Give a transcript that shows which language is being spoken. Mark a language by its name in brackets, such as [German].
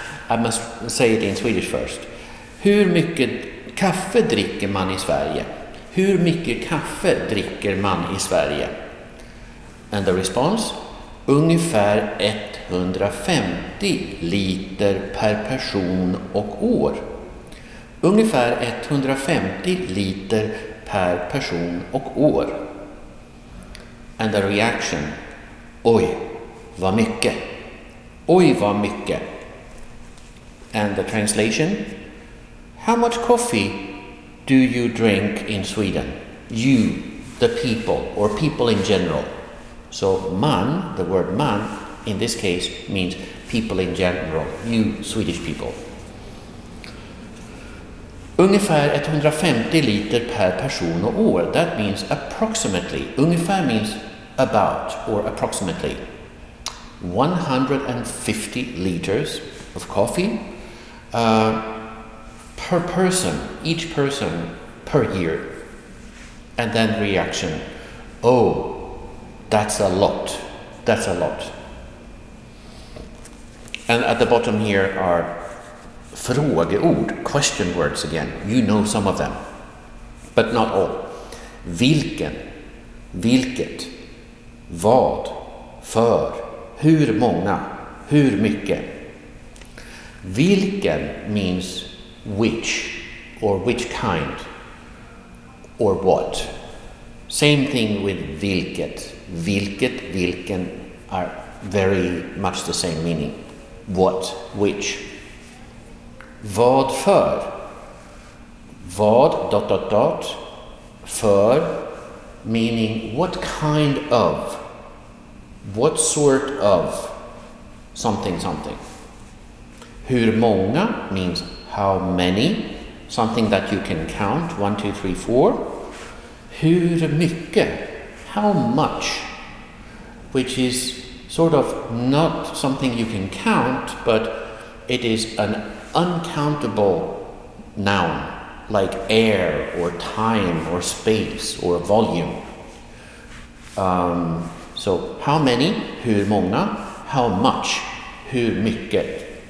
[English] I must say it in Swedish first. [Swedish] Hur mycket kaffe dricker man i Sverige? Hur mycket kaffe dricker man i Sverige? [English] And the response? [Swedish] Ungefär 150 liter per person och år. Ungefär 150 liter per person och år. [English] And the reaction? [Swedish] Oj, vad mycket. Oj, vad mycket. [English] And the translation? How much coffee do you drink in Sweden? You, the people, or people in general. So man, the word man, in this case, means people in general, you Swedish people. [Swedish] Ungefär 150 liter per person och år. [English] That means approximately. Ungefär means about or approximately. 150 liters of coffee per person, each person per year. And then reaction, oh, that's a lot. That's a lot. And at the bottom here are frågeord, question words again. You know some of them, but not all. [Swedish] Vilken, vilket, vad, för, hur många, hur mycket. [English] Vilken means which, or which kind, or what. Same thing with vilket. Vilket, vilken are very much the same meaning. What, which. Vad för? Vad, dot, dot, dot, för, meaning what kind of, what sort of, something, something. [Swedish] Hur många [English] means how many, something that you can count, 1, 2, 3, 4. [Swedish] Hur mycket, [English] how much, which is sort of not something you can count, but it is an uncountable noun, like air or time or space or volume. So how many, [Swedish] hur många, [English] how much, [Swedish] hur mycket.